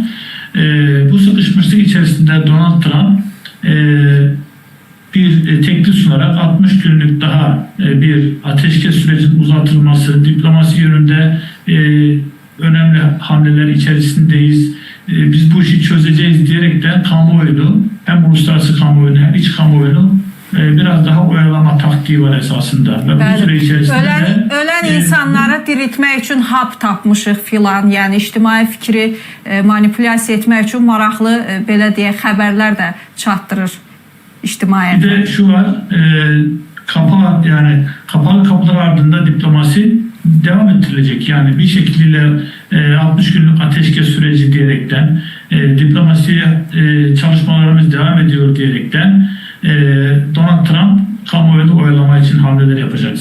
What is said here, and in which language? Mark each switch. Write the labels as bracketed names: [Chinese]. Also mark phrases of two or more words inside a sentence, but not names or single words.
[Turkish] Bu sıkışmışlık içerisinde Donald Trump bir teklif sunarak 60 günlük daha bir ateşkes sürecinin uzatılması, diplomasi yönünde önemli hamleler içerisindeyiz. Biz bu işi çözeceğiz diyerekten kamuoyunu, hem uluslararası kamuoyunu hem iç kamuoyunu biraz daha oyalama taktiği var esasında. Ve bu süre içerisinde [Azerbaijani] ölən insanları diriltmək üçün hap tapmışıq filan, yəni ictimai fikri manipulyasiya etmək üçün maraqlı belə deyək xəbərlər də çatdırır ictimaiyyətə. [Turkish] Bir de şu var, kapalı kapılar ardında diplomasi devam ettirilecek. Yani bir şekilde 60 günlük ateşkes süreci diyerekten diplomasiye çalışmalarımız devam ediyor diyerekten Donald Trump kamuoyunu oyalama için hamleler yapacak.